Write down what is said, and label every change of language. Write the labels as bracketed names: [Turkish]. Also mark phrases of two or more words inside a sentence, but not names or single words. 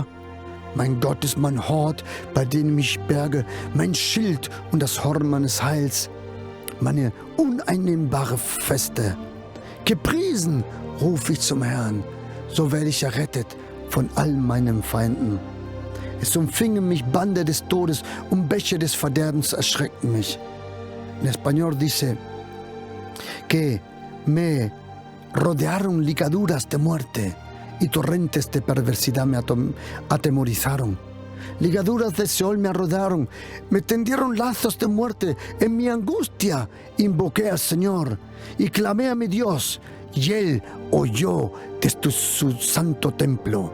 [German] Mein Gott ist mein Hort, bei dem ich berge, mein Schild und das Horn meines Heils, meine uneinnehmbare Feste. Gepriesen ruf ich zum Herrn, so werde ich errettet von all meinen Feinden. Es umfingen mich Bande des Todes und Bäche des Verderbens erschreckten mich. [Spanish] En español dice que me rodearon ligaduras de muerte y torrentes de perversidad me atemorizaron. Ligaduras de Seol me rodearon, me tendieron lazos de muerte. En mi angustia invoqué al Señor y clamé a mi Dios, y Él oyó desde su santo templo.